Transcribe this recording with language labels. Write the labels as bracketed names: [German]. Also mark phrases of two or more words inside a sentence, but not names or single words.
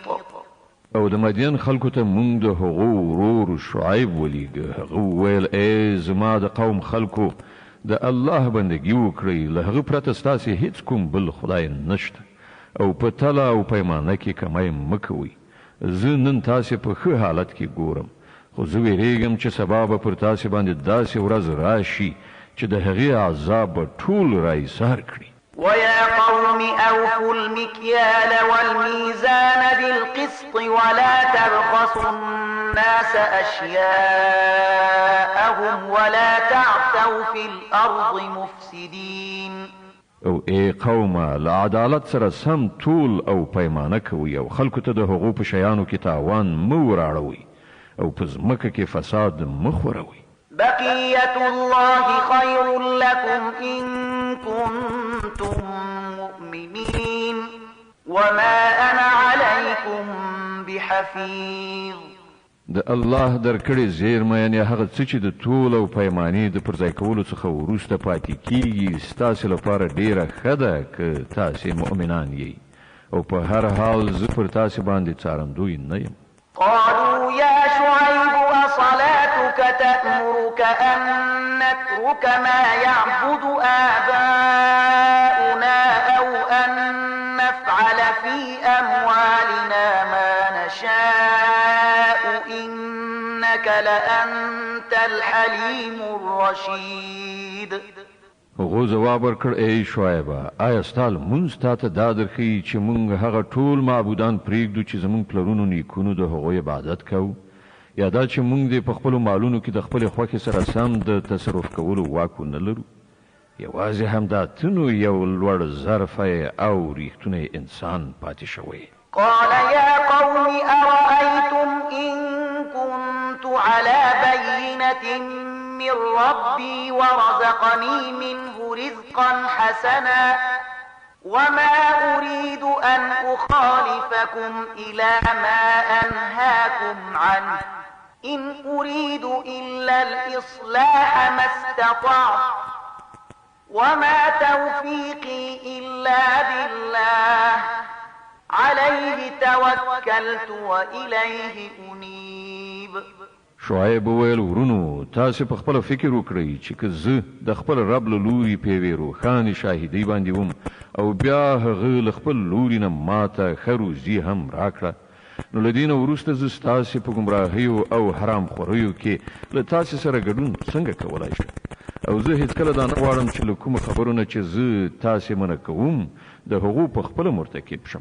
[Pashto] او د مدین خلکو ته مونږ د هغو ورور شعیب ولیږه. هغه وویل ای زما د قوم خلکو د الله بندګي وکړئ، له هغه پرته ستاسې هیڅ کوم بل خدای نشته او په تله او پیمانه کې کمی مه کوئ. زه نن تاسې په ښه حالت کې ګورم خو زه ویرېږم چې سبا به پر تاسې باندې داسې ورځ راشي چې د هغې عذاب به ټول رایسار کړي. [Arabic] ويا قوم أوفوا المكيال والميزان بالقسط ولا تبخسوا الناس أشياءهم ولا تعثوا في الأرض مفسدين. [Pashto] او ای قومه له عدالت سره سم طول او پیمانه کوئ او خلکو ته د هغو په شیانو کې تاوان مه وراړوئ او په ځمکه کې فساد مه خوروئ. [Arabic] بقية الله خير لكم إن كنتم مؤمنين وما أنا عليكم بحفيظ. [Pashto] د الله درکړې زیرمه یعنی هغه څه چې د ټول او پیمانې د پرځای کولو څخه وروسته پاتې کیږي ستاسو لپاره ډیره ښه ده که تاسو مؤمنان یې او په هر حال زه پر تاسو باندې څارندوی نه یم. [Arabic] قالوا يا شعيب أصلاتك تأمرك أن نترك ما يعبد آباؤنا أو أن نفعل في أموالنا ما نشاء إنك لأنت الحليم الرشيد. [Pashto] هغه جواب ورکړ ای شعیبه آیا ستاسو مونږ ته دا درخی چې مونږ هغه ټول معبودان پریږدو چې زمونږ پلرونو نیکونو د هغوی عبادت کوو یا دا چې مونږ د خپل مالونو کې د خپل خوښې سره سم د تصرف کولو واک نه لرو یوازې همدا تنو یو لوړ ظرف او ریښتونی انسان پاتې شوی. [Arabic] قال يا قوم أرأيتم إن كنت على بينة من ربي ورزقني منه رزقا حسنا وما أريد أن أخالفكم إلى ما أنهاكم عنه إن أريد إلا الإصلاح ما استطعت وما توفيقي إلا بالله عليه توكلت وإليه أنيب. [Pashto] شعیب وویل ورونو تاسو په خپل فکر وکړئ چې که زه د خپل رب له لوري په روښانه شاهدی باندې وم او بیا هغه له خپل لوري نه ماته خروزی هم راکړه نو لدین وروسته زه تاسو په گمراهیو او حرام خوریو کې له تاسو سره ګډون څنګه کولای شم او زه هیڅ کله دا نه غواړم چې له کوم خبرونه چې زه تاسو منع کوم د هغو په خپل مرتکب شم.